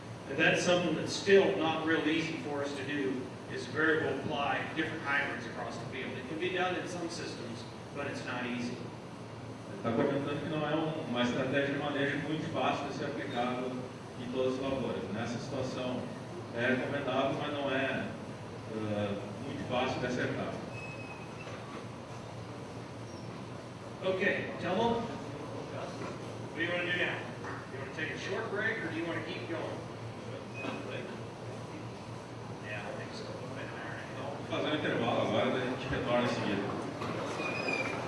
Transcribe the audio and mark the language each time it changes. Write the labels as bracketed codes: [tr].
[en] And that's something that's still not real easy for us to do, is variable apply different hybrids across the field. It can be done in some systems, but it's not easy. [pt] Está comentando que não é uma estratégia de manejo muito fácil de ser aplicada em todas as lavouras. Nessa situação é recomendável, mas não é muito fácil de acertar. [en] Okay, tell them. What do you want to do now? You want to take a short break or do you want to keep going? Yeah, I think so. [pt] Vamos fazer um intervalo agora, daí a gente retorna em seguida.